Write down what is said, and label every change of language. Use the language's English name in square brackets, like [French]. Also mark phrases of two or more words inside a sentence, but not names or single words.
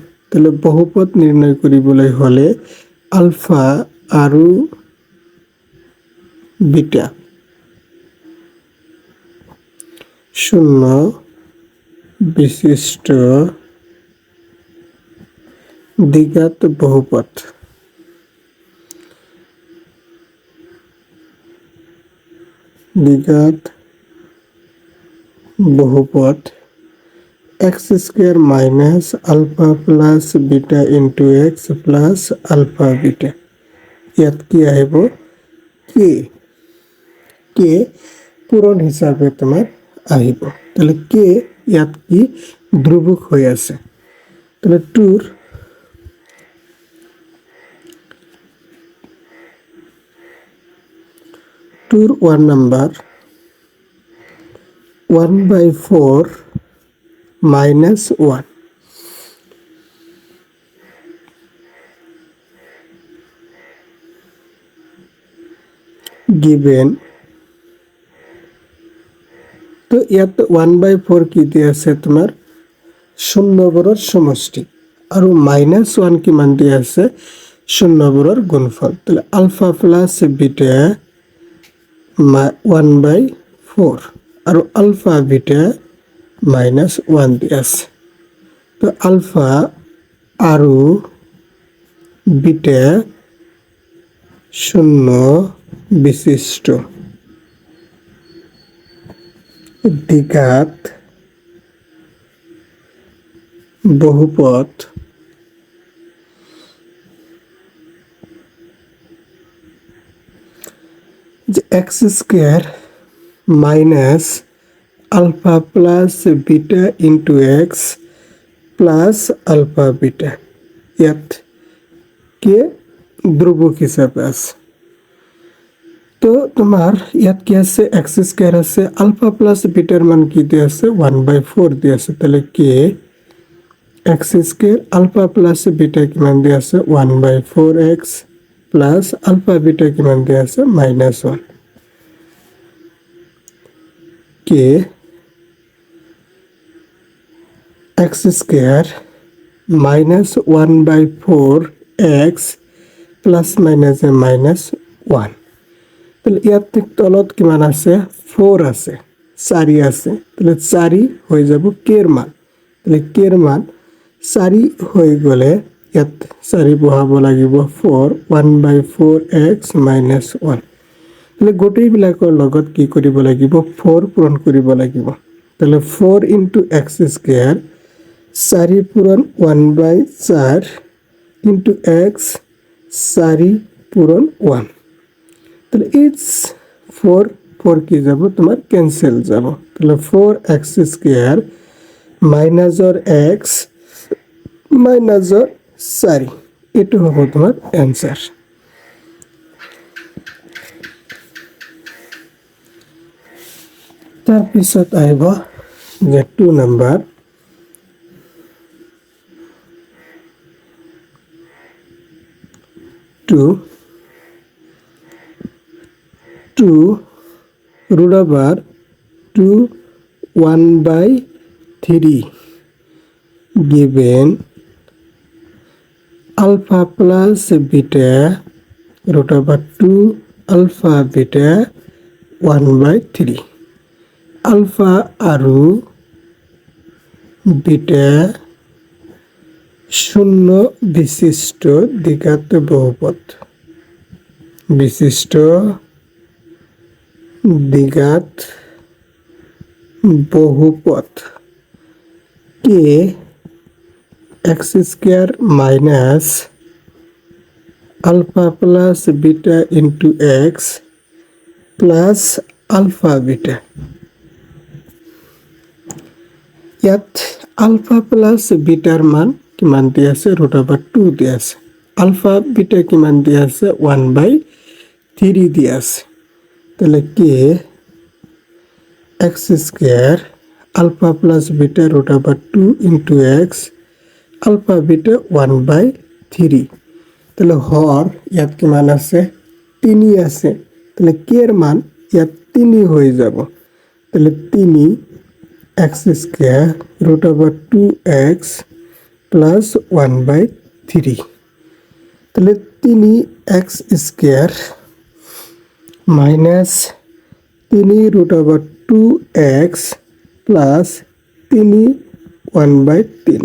[Assamese] তাহলে বহুপদ নিৰ্ণয় কৰিবলৈ হলে আলফা আৰু বিটা শূন্য বিশিষ্ট দ্বিঘাত বহুপদ [English] x square minus alpha plus beta into x plus alpha beta. [Assamese] ইয়াত কি আহিব কে পূৰণ হিচাপে তোমাৰ আহিব। তাহলে কে ইয়াত কি ধ্ৰুৱক হৈ আছে। তাহলে 2 1 নাম্বার [English] 1/4 minus 1 given। [Assamese] তো ইয়াত 1/4 কি দিয়া আছে তোমাৰ শূন্য বৰৰ সমষ্টি আৰু -1 কিমান দিয়া আছে শূন্য বৰৰ গুণফল। তাহলে [English] alpha plus beta 1/4 [Assamese] আৰু [English] alpha beta -1 [Assamese] দিয়া আছে। তো আলফা আৰু বিটা শূন্য বিশিষ্ট দ্বিঘাত বহুপদ যে [English] x square minus alpha plus beta into x plus alpha beta [Assamese] ইয়াত কে ধ্ৰুৱক হিচাপে আছে। তো তোমাৰ ইয়াত কি আছে [English] x square [Assamese] আছে [English] alpha plus [Assamese] বিটাৰ মান কি দিয়া আছে 1/4 দিয়া আছে। তাহলে কে [English] x square alpha plus beta [Assamese] কিমান দিয়া আছে [English] 1/4x plus alpha beta [Assamese] কিমান দিয়া আছে -1 কে [English] x square minus 1/4x plus minus -1. [Assamese] তাহলে ইয়াত তলত কিমান আছে 4 আছে 4 আছে। তাহলে 4 হৈ যাব কেৰ মান। তাহলে কেৰ মান 4 হৈ গলে ইয়াত 4 বহাব লাগিব 4 1/4x -1। তাহলে গোটেইবিলাকৰ লগত কি কৰিব লাগিব 4 পূৰণ কৰিব লাগিব। তাহলে [English] 4 into x square [Assamese] 4 পূরণ [English] 1/4 into x 4 [Assamese] পূরণ 1। তাহলে ইটস 4 কি যাব তোমার ক্যান্সেল যাব। তাহলে [English] 4x square [Assamese] মাইনাসর x মাইনাসর 4 এটো হবে তোমার অ্যান্সার। তাৰপিছত আহিব যে 2 নাম্বার [English] 2 root over 2 1/3 given alpha plus beta root over 2 alpha beta 1/3 [Assamese] আলফা আৰু বিটা শূন্য বিশিষ্ট দ্বিঘাত বহুপদ কে [English] x square minus alpha plus beta into x plus alpha beta. [Assamese] ইয়াত [English] alpha plus [Assamese] বিটাৰ মান কিমান দিয়া আছে √2 দিয়া আছে। [English] alpha beta [Assamese] কিমান দিয়া আছে 1/3 থ্রি দিয়ে আছে, তাহলে কে [English] x square alpha plus beta root over 2 into x alpha beta 1/3. [Assamese] তাহলে হর ইয়াত কিমান আছে? 3 আছে, তাহলে কে এর মান ইয়াত 3 হয়ে যাব। [English] তাহলে 3 x square root over 2x plus 1/3. তাহলে 3 x square minus 3 root over 2x plus 3 1/3.